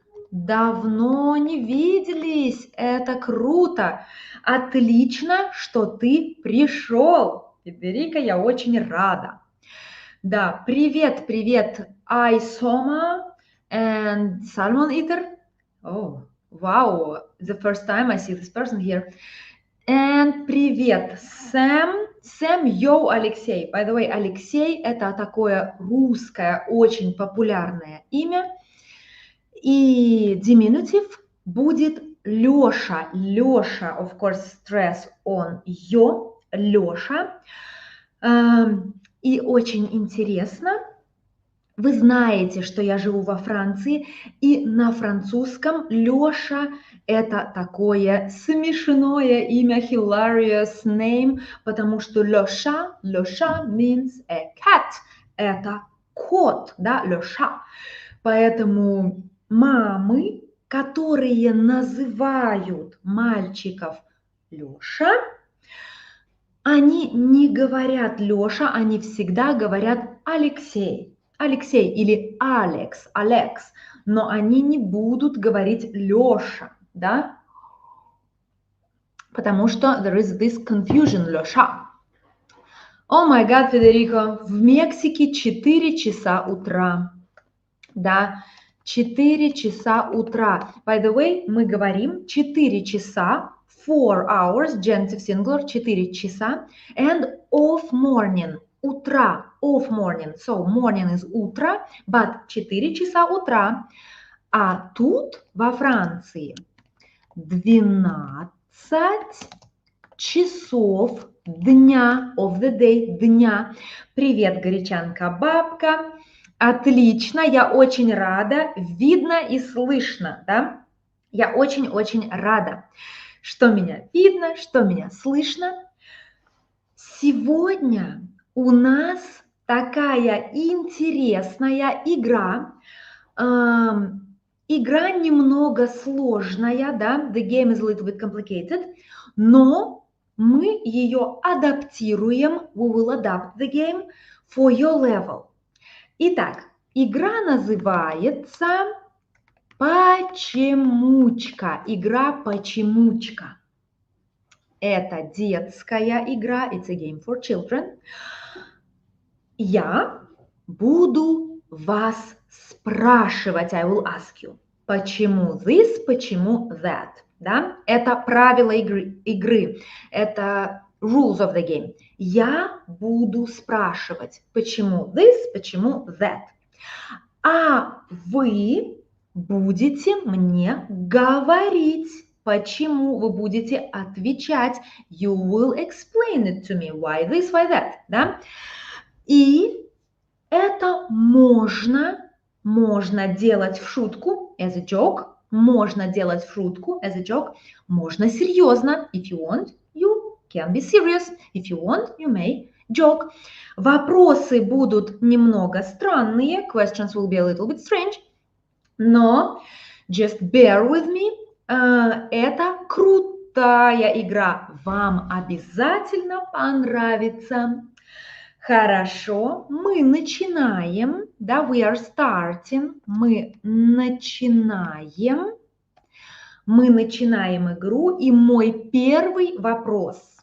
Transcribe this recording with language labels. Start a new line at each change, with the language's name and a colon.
Russian: Давно не виделись, это круто. Отлично, что ты пришел. Федерико, я очень рада. Да, привет, привет, Айсома and Salmon Eater.
English: Oh, wow, the first time I see this person here.
Russian: And привет, Сэм. Сэм, йоу, Алексей.
English: By the way,
Russian: Алексей – это такое русское, очень популярное имя. И diminutive будет Лёша.
English: Лёша, of course, stress on yo, Лёша.
Russian: И очень интересно, вы знаете, что я живу во Франции, и на французском Лёша – это такое смешное имя,
English: hilarious name,
Russian: потому что Лёша
English: means a cat,
Russian: это кот, да, Лёша. Поэтому мамы, которые называют мальчиков Лёша, они не говорят Лёша, они всегда говорят Алексей. Алексей или Алекс, Алекс, но они не будут говорить Лёша, да? Потому что
English: there is this confusion, Лёша.
Russian: О май гад, Федерико, в Мексике 4 часа утра, да, 4 часа утра.
English: By the way,
Russian: мы говорим 4 часа,
English: 4 hours, genitive singular, 4 часа, and of morning, утра, of morning. So morning is утро, but
Russian: 4 часа утра. А тут во Франции 12 часов дня,
English: of the day,
Russian: дня. Привет, горячанка-бабка. Отлично, я очень рада, видно и слышно, да? Я очень-очень рада, что меня видно, что меня слышно. Сегодня у нас такая интересная игра. Игра немного сложная, да?
English: The game is a little bit complicated,
Russian: но мы ее адаптируем.
English: We will adapt the game for your level.
Russian: Итак, игра называется «Почемучка». Игра «Почемучка». Это детская игра.
English: It's a game for children.
Russian: Я буду вас спрашивать.
English: I will ask you.
Russian: Почему this, почему that? Да? Это правила игры. Это
English: rules of the game.
Russian: Я буду спрашивать, почему this, почему that. А вы будете мне говорить, почему, вы будете отвечать.
English: You will explain it to me. Why this, why that. Да?
Russian: И это можно делать в шутку,
English: as a joke.
Russian: Можно делать в шутку,
English: as a joke.
Russian: Можно серьезно.
English: If you want, you can be serious. If you want, you may joke.
Russian: Вопросы будут немного странные.
English: Questions will be a little bit strange. Но just bear with me.
Russian: Это крутая игра. Вам обязательно понравится. Хорошо, мы начинаем, да,
English: we are starting,
Russian: мы начинаем. Мы начинаем игру, и мой первый вопрос.